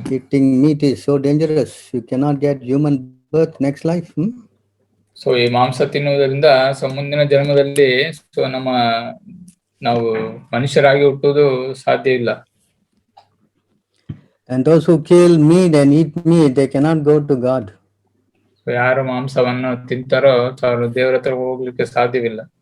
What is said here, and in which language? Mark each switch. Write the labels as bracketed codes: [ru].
[en] Eating meat is so dangerous. You cannot get human birth next life. [kn] So ಈ ಮಾಂಸ ತಿನ್ನುವುದರಿಂದ so ಮುಂದಿನ ಜನ್ಮದಲ್ಲಿ ಸೊ ನಾವು ಮನುಷ್ಯರಾಗಿ ಹುಟ್ಟುವುದು ಸಾಧ್ಯ ಇಲ್ಲ. [en] And those who kill meat and eat meat, they cannot go to God. [kn] So ಯಾರು ಮಾಂಸವನ್ನು ತಿಂತಾರೋ ಅವರು ದೇವರ ಹತ್ರ ಹೋಗ್ಲಿಕ್ಕೆ ಸಾಧ್ಯವಿಲ್ಲ.